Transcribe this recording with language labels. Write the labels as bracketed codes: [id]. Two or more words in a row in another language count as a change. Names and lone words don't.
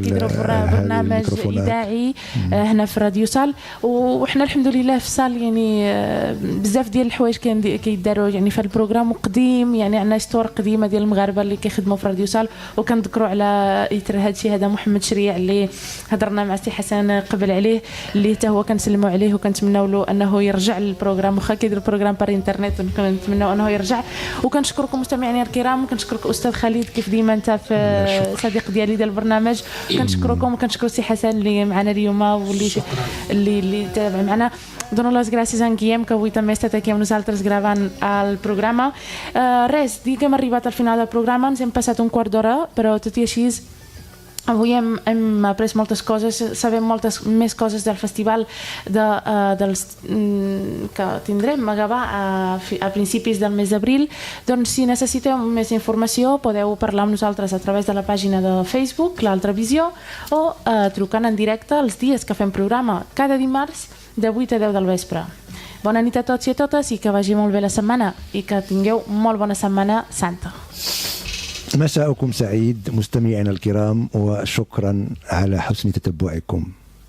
[ar] برنامج اذاعي هنا في راديو سال وحنا الحمد لله في سال يعني بزاف ديال الحوايج كيداروا يعني في البروغرام قديم يعني عندنا ستور قديمه ديال المغاربه اللي كيخدموا في راديو سال وكنذكروا على اثر هذا الشيء هذا محمد شريع اللي هضرنا مع سي حسن قبل عليه اللي حتى هو كنسلموا عليه وكنتمناو له انه يرجع للبروغرام واخا كيدير البروغرام [fr] par internet [ar] ونتمناو انه يرجع. وكنشكركم مستمعينا الكرام وكنشكرك استاذ خالد كيف ديما انت في صديق ديالي ديال البرنامج. كنشكركم وكنشكر سي حسن اللي معنا اليوم واللي تابع معنا. [ca] Dono [es] las gracias [ca] a en Guillem que avui també ha estat aquí amb nosaltres gravant el programa. Res, dir que hem arribat al final del programa, ens hem passat un quart d'hora, però tot i així avui hem après moltes coses, sabem moltes més coses del festival que tindrem a Gavà a principis del mes d'abril. Doncs si necessiteu més informació podeu parlar amb nosaltres a través de la pàgina de Facebook, l'Altra Visió, o trucant en directe els dies que fem programa, cada dimarts de 8 a 10 del vespre. Bona nit a tots i a totes i que vagi molt bé la setmana i que tingueu molt bona setmana santa. [ar] مساءكم سعيد مستمعينا الكرام وشكرا على حسن تتبعكم.